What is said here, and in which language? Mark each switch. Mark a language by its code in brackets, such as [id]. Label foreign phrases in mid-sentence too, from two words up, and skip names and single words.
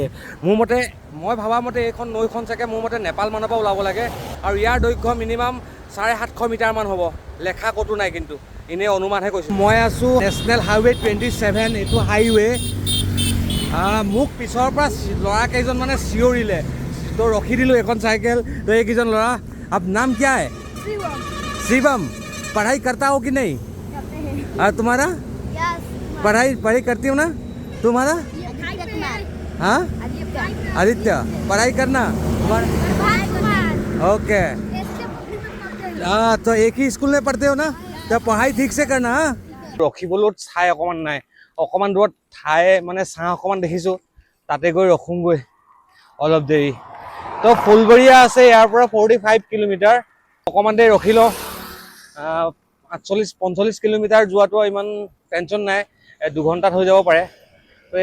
[as] মোৰ মতে, মই ভবা মতে এইখন নৈখন চাগে মোৰ মতে নেপালমানৰ পৰা ওলাব লাগে, আৰু ইয়াৰ দৈৰ্ঘ্য মিনিমাম 750 মিটাৰমান হ'ব। লেখা ক'তো নাই, কিন্তু এনেই অনুমানহে কৈছোঁ। মই আছোঁ [en] national highway 27, [as] এইটো হাইৱে। মোক পিছৰ পৰা ল'ৰা কেইজনমানে চিঞৰিলে, তো ৰখি দিলোঁ এখন চাইকেল। তো এইকেইজন ল'ৰা, [hi] आप नाम क्या है? [as] शिवम। [hi] पढ़ाई करता हो कि नहीं? और तुम्हारा? पढ़ाई करती हो ना? तुम्हारा? हाँ, आदित्य। पढ़ाई करना ओके। तो एक ही स्कूल में पढ़ते हो ना? तो पढ़ाई ठीक से करना। [as] ৰখিবলৈ ঠাই অকণমান নাই। অকণমান দূৰত ঠাই মানে ছাঁ অকণমান দেখিছোঁ, তাতে গৈ ৰখোঁগৈ অলপ দেৰি। তো ফুলবৰীয়া আছে ইয়াৰ পৰা 45 কিলোমিটাৰ। অকণমান দেৰি ৰখি লওঁ। 48-45 কিলোমিটাৰ যোৱাটো ইমান টেনশ্যন নাই, 2 ঘণ্টাত হৈ যাব পাৰে।